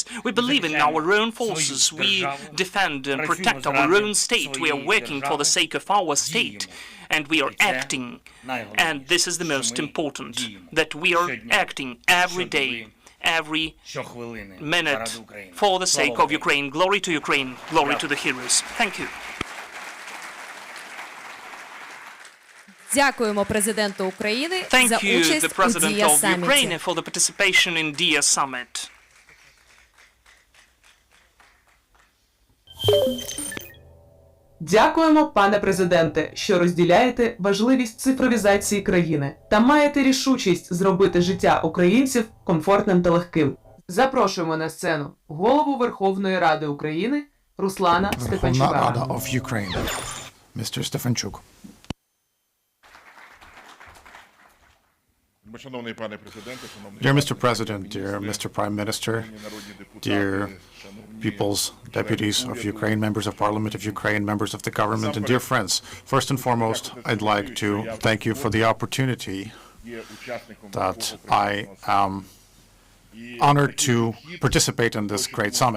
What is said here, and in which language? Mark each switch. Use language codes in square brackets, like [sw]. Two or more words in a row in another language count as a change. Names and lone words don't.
[en] We believe in our own forces. We defend and protect our own state. We are working for the sake of our state. And we are acting. And this is the most important, that we are acting every day, every minute for the sake of Ukraine. Glory to Ukraine. Glory to the heroes. Thank you. [uk] Дякуємо президенту України за [en] Thank you, [uk] участь [en] the [uk] у [en] President [uk] Дія [en] of Ukraine, [uk] Саміті. [en] for the participation in Diia Summit. [uk] Дякуємо, пане президенте, що розділяєте важливість цифровізації країни та маєте рішучість зробити життя українців комфортним та легким. Запрошуємо на сцену голову Верховної Ради України Руслана Верховна Рада Стефанчука. [en] of Ukraine. Mr. Stefanchuk. Dear Mr. President, dear Mr. Prime Minister, dear people's deputies of Ukraine, members of Parliament of Ukraine, members of the government, and dear friends, first and foremost, I'd like to thank you for the opportunity that I am honored to participate in this great summit.